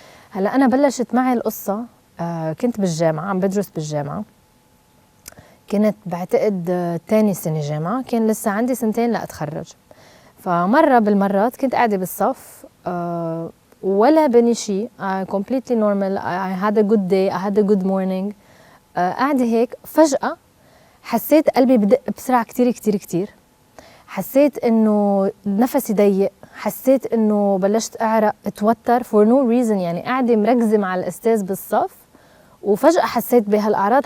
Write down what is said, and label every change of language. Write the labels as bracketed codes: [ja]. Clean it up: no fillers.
[ar] هلا أنا بلشت معي القصة، كنت بالجامعة، عم بدرس بالجامعة. كنت بعتقد تاني سنة جامعة، كان لسه عندي 2 لأتخرج. فمرة بالمرات كنت قاعدة بالصف، ولا بني شيء، [en] completely normal. I had a good day, I had a good morning. [ar] قاعدة هيك، فجأة حسيت قلبي بدق بسرعة كتير كتير كتير. حسيت إنه نفسي ضيق، حسيت إنه بلشت أعرق، اتوتر [en] for no reason. [ar] يعني قاعدة مركزة مع الأستاذ بالصف، وفجأة حسيت بهالأعراض.